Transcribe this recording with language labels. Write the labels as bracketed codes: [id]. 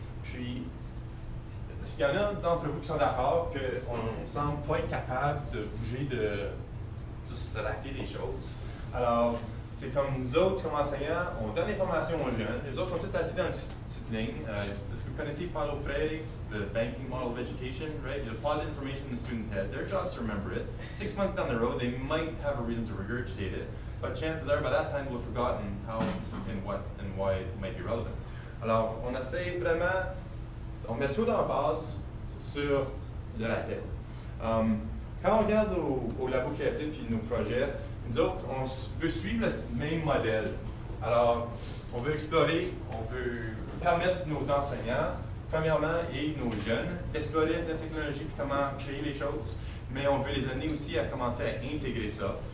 [fr] Puis, est-ce qu'il y en a d'entre vous qui sont d'accord qu'on ne semble pas être capable de bouger, de se rappeler des choses? Alors, c'est comme nous autres, comme enseignants, on donne l'information aux jeunes. Les autres sont tous assis dans une petite ligne. Est-ce que vous connaissez [en] Paulo Freire, the banking model of education, right? You deposit information in the student's head. Their job is to remember it. 6 months down the road, they might have a reason to regurgitate it, but chances are by that time they'll have forgotten how and what and why it might be relevant. [fr] Alors, on essaie vraiment, on met tout en base sur le rappel. Quand on regarde au labo créatif et nos projets, nous autres, on veut suivre le même modèle. Alors, on veut explorer, on veut permettre nos enseignants, premièrement, et nos jeunes, d'explorer la technologie et comment créer les choses, mais on veut les amener aussi à commencer à intégrer ça.